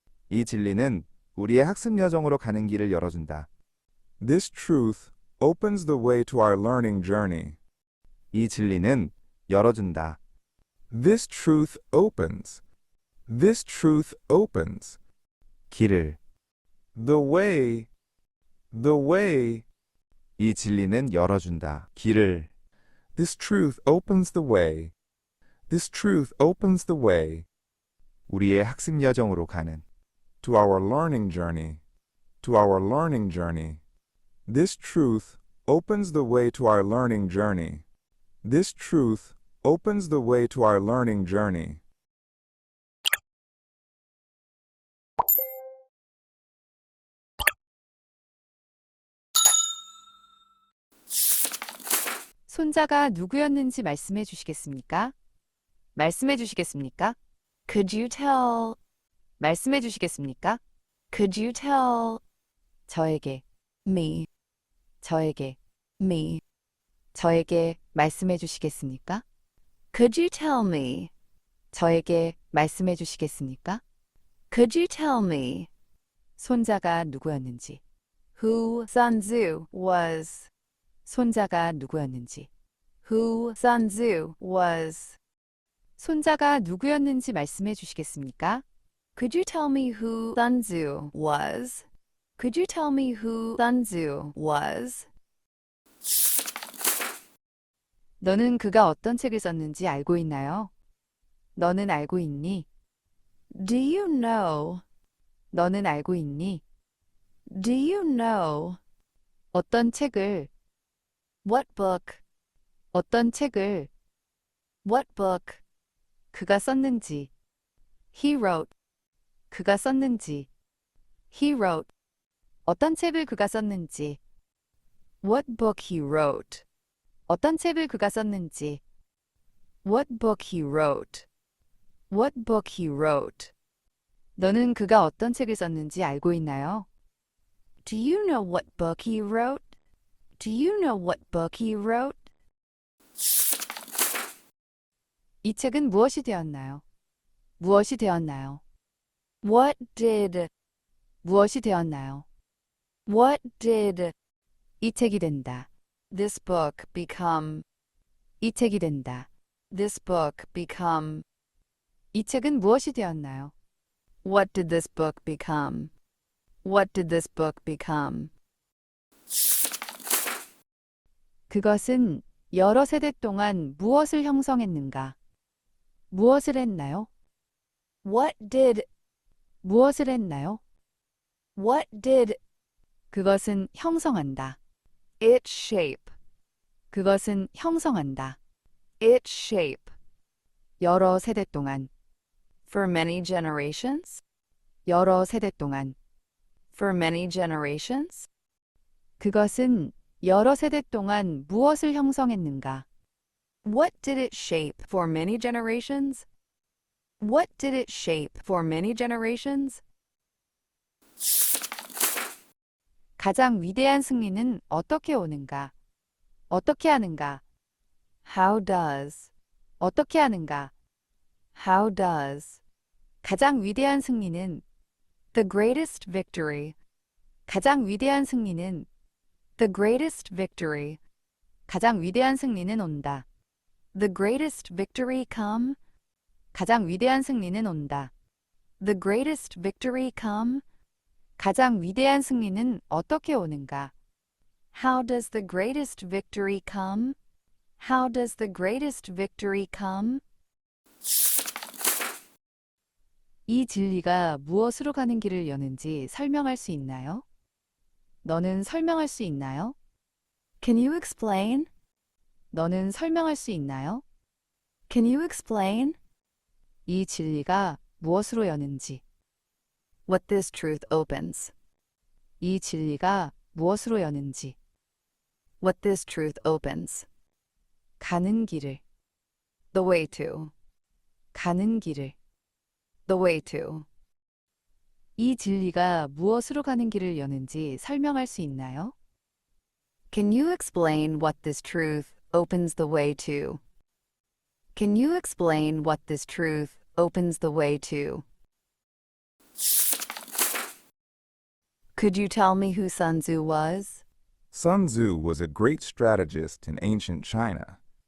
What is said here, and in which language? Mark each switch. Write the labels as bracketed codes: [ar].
[ko] 이 진리는 우리의 학습 여정으로 가는 길을 열어준다. [en] This truth opens the way to our learning journey. [ko] 이 진리는 열어준다. [en] This truth opens. [ko] 길을 [en] The way. [ko] 이 진리는 열어준다. 길을 [en] This truth opens the way. [ko] 우리의 학습 여정으로 가는 [en] To our learning journey. to our learning journey. This truth opens the way to our learning journey. This truth opens the way to our learning journey. [ko] 손자가 누구였는지 말씀해 주시겠습니까? 말씀해 주시겠습니까? [en] Could you tell? [ko] 말씀해 주시겠습니까? [en] Could you tell? [ko] 저에게, [en] me. [ko] 저에게, [en] me. [ko] 저에게 말씀해 주시겠습니까? [en] Could you tell me? [ko] 저에게 말씀해 주시겠습니까? [en] Could you tell me? [ko] 손자가 누구였는지. [en] Who Sun Tzu was. [ko] 손자가 누구였는지. [en] Who Sun Tzu was. [ko] 손자가 누구였는지 말씀해 주시겠습니까? [en] Could you tell me who Sun Tzu was? Could you tell me who Sun Tzu was? [ko] 너는 그가 어떤 책을 썼는지 알고 있나요? 너는 알고 있니? [en] Do you know? [ko] 너는 알고 있니? [en] Do you know? [ko] 어떤 책을? [en] What book? [ko] 어떤 책을? What book? 그가 썼는지. [en] He wrote. [ko] 그가 썼는지. He wrote. 어떤 책을 그가 썼는지. [en] What book he wrote. [ko] 어떤 책을 그가 썼는지. [en] What book he wrote. What book he wrote. [ko] 너는 그가 어떤 책을 썼는지 알고 있나요? [en] Do you know what book he wrote? Do you know what book he wrote? [ko] 이 책은 무엇이 되었나요? 무엇이 되었나요? [en] What did? [ko] 무엇이 되었나요? [en] What did? [ko] 이 책이 된다. [en] This book become. [ko] 이 책이 된다. [en] This book become. [ko] 이 책은 무엇이 되었나요? [en] What did this book become? What did this book become? [ko] 그것은 여러 세대 동안 무엇을 형성했는가? 무엇을 했나요? [en] What did? [ko] 무엇을 했나요? What did? 그것은 형성한다. [en] Its shape. [ko] 그것은 형성한다. [en] Its shape. [ko] 여러 세대 동안. [en] For many generations. [ko] 여러 세대 동안. [en] For many generations. [ko] 그것은 여러 세대 동안 무엇을 형성했는가? [en] What did it shape for many generations? What did it shape for many generations? [ko] 가장 위대한 승리는 어떻게 오는가? 어떻게 하는가? [en] How does? [ko] 어떻게 하는가? How does? 가장 위대한 승리는 [en] The greatest victory. [ko] 가장 위대한 승리는 [en] The greatest victory. [ko] 가장 위대한 승리는 온다. [en] The greatest victory come. [ko] 가장 위대한 승리는 온다. [en] The greatest victory come. [ko] 가장 위대한 승리는 어떻게 오는가? [en] How does the greatest victory come? How does the greatest victory come? [ko] 이 진리가 무엇으로 가는 길을 여는지 설명할 수 있나요? 너는 설명할 수 있나요? [en] Can you explain? [ko] 너는 설명할 수 있나요? [en] Can you explain? [ko] 이 진리가 무엇으로 여는지. [en] What this truth opens. [ko] 이 진리가 무엇으로 여는지. [en] What this truth opens. [ko] 가는 길을. [en] The way to. 가는 길을. The way to. [ko] 이 진리가 무엇으로 가는 길을 여는지 설명할 수 있나요? [en] Can you explain what this truth opens the way to? Can you explain what this truth opens the way to? Could you tell me who Sun Tzu was? Sun Tzu was a great strategist in ancient China.